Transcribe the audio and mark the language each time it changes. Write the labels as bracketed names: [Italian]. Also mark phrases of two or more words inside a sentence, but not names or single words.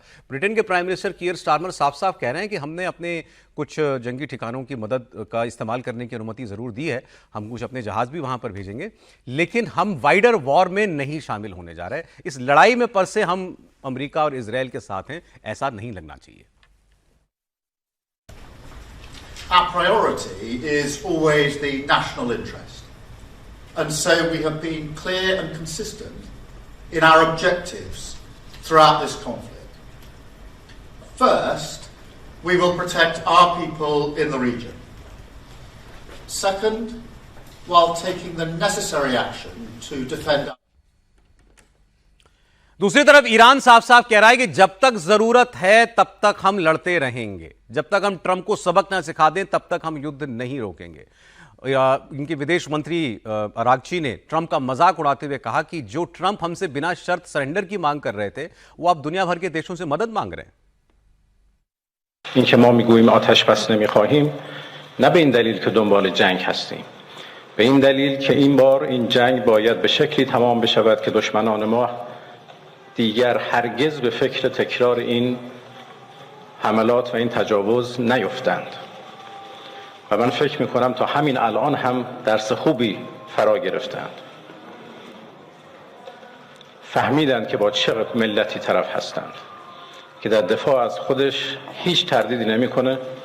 [Hindi] ब्रिटेन के [English] prime minister [Hindi] कीयर स्टारमर साफ साफ कह रहे हैं कि हमने अपने कुछ जंगी ठिकानों की मदद का इस्तेमाल करने की अनुमति जरूर दी है, हम कुछ अपने जहाज भी वहां पर भेजेंगे, लेकिन हम [English] wider war [Hindi] में नहीं शामिल होने जा रहे। इस लड़ाई में पर से हम अमेरिका और इजराइल के साथ हैं, ऐसा नहीं लगना चाहिए। [English] Our priority is always the national interest, and so we have been clear and consistent in our objectives throughout this conflict. First, we will protect our people in the region. Second, while taking the necessary action to defend. [Hindi] दूसरी तरफ ईरान साफ साफ कह रहा है कि जब तक जरूरत है तब तक हम लड़ते रहेंगे, जब तक हम ट्रंप को सबक ना सिखा दें तब तक हम युद्ध नहीं रोकेंगे। इनके विदेश मंत्री अरागची ने ट्रंप का मजाक उड़ाते हुए कहा कि जो ट्रंप हमसे बिना शर्त सरेंडर की मांग कर रहे थे, वो अब दुनिया भर के देशों से मदद मांग रहे हैं। [Persian] اینکه ما میگوییم آتش بس نمیخواهیم نه به این دلیل که دنبال جنگ هستیم، به این دلیل که این بار این جنگ باید به شکلی تمام بشود که دشمنان ما دیگر هرگز به فکر تکرار این حملات و این تجاوز نیفتند و من فکر میکنم تا همین الان هم درس خوبی فرا گرفتند، فهمیدند که با چه ملتی طرف هستند که در دفاع از خودش هیچ تردیدی نمیکنه